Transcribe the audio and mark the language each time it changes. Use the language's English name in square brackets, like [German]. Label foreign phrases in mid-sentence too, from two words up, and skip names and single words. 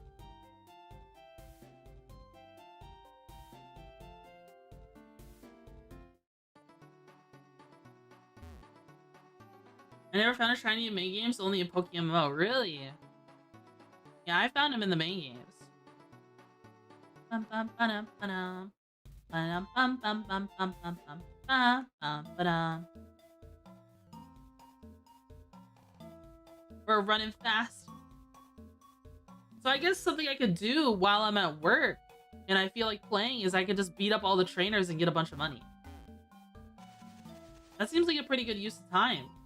[English] I never found a shiny in main games, only in PokeMMO. Really? Yeah, I found him in the main games. Bum, bum, ba-dum, ba-dum. Ba-dum, bum, bum, bum, bum, bum, bum, bum, bum, ba-dum. We're running fast. So I guess something I could do while I'm at work and I feel like playing is I could just beat up all the trainers and get a bunch of money. That seems like a pretty good use of time.